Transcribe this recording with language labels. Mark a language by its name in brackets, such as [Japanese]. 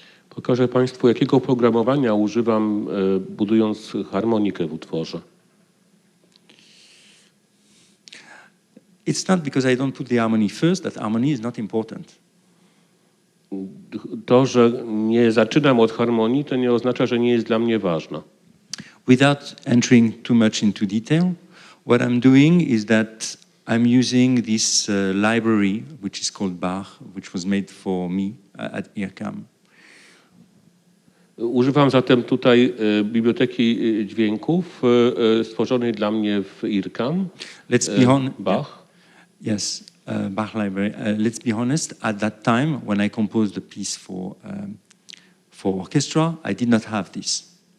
[Polish] Pokażę Państwu, jakiego oprogramowania używam, budując harmonikę w utworze. [English] It's not because I don't put the harmony first that harmony is not important. [Polish] To, że nie zaczynam od harmonii, to nie oznacza, że nie jest dla mnie ważna. [English] Without entering too much into detail, what I'm doing is that I'm using this library, which is called Bach, which was made for me at IRCAM. [Polish] Używam zatem tutaj biblioteki dźwięków stworzonej dla mnie w IRCAM. [English] Let's be honest. Bach. Yes, Bach library. Let's be honest. At that time, when I composed the piece for orchestra, I did not have this.